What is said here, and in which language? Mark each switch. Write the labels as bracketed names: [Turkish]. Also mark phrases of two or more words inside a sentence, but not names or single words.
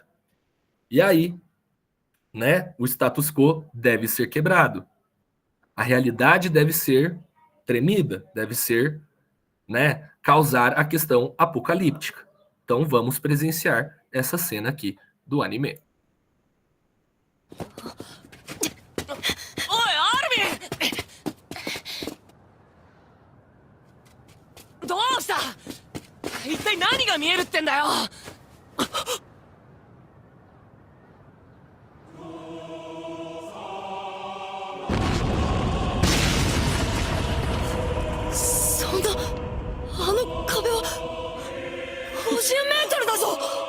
[Portuguese] E aí, né, o status quo deve ser quebrado. A realidade deve ser tremida, deve ser, né, causar a questão apocalíptica. Então vamos presenciar essa cena aqui do anime. [Japanese] おいアルミン、どうした？一体何が見えるってんだよ。そんな、あの壁は50メートルだぞ。